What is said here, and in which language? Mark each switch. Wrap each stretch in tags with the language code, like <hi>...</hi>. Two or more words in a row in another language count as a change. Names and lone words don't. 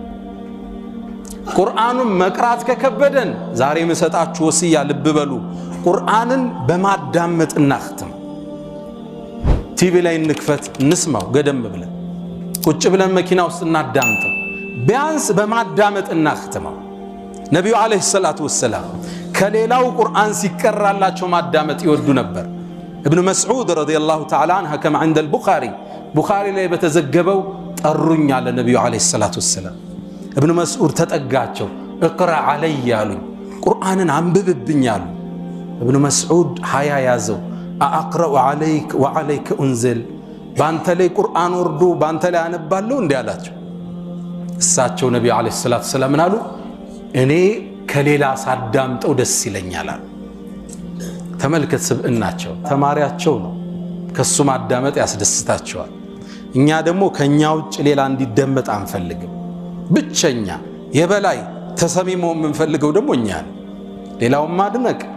<am>ቁርአኑን መቅራት ከከበደን ዛሬ መሰጣችሁ ወስያ ልብ በሉ። ቁርአንን በማዳመጥ እናختም። ቲቪ ላይ እንክፈት እንስማው፣ ገደም ብለን ቁጭ ብለን መኪና ውስጥ እናዳምጠው። ቢያንስ በማዳመጥ እናختመው። ነቢዩ</am> <ar>عليه الصلاة</ar> <am>ወሰላም ከሌላው ቁርአን ሲቀራላቸው ማዳመጥ ይወዱ ነበር።</am> <ar>ابن مسعود رضي الله تعالى عنه كما عند</ar> <am>ቡኻሪ ላይ በተዘገበው ጠሩኝ አለ ነቢዩ</am> <ar>عليه الصلاة والسلام።</ar> <am>ابن مسعود ተጠጋቸው።</am> <ar>اقرأ علي</ar> <am>አሉኝ፣ ቁርአንን አንብብብኝ አሉ። ابن مسعود ሀያ ያዘው።</am> <ar>أقرأ عليك وعليك أنزل፣</ar> <am>ባንተ ላይ ቁርአን ወርዶ ባንተ ላይ አነባለሁ እንዲህ አላቸው። እሳቸው ነቢዩ</am> <ar>عليه الصلاة والسلام</ar> <am>አሉ፣ እኔ ከሌላ ሳዳምጠው ደስ ይለኛል አሉ። ተመልከት፣ ስብዕናቸው ተማሪያቸው ነው። ከሱ ማዳመጥ ያስደስታቸዋል። እኛ ደግሞ ከኛ ውጭ ሌላ እንዲደመጥ አንፈልግም። ብቸኛ የበላይ ተሰሚ መሆን የምንፈልገው ደግሞ እኛ ነን። ሌላውን ማድነቅ</am>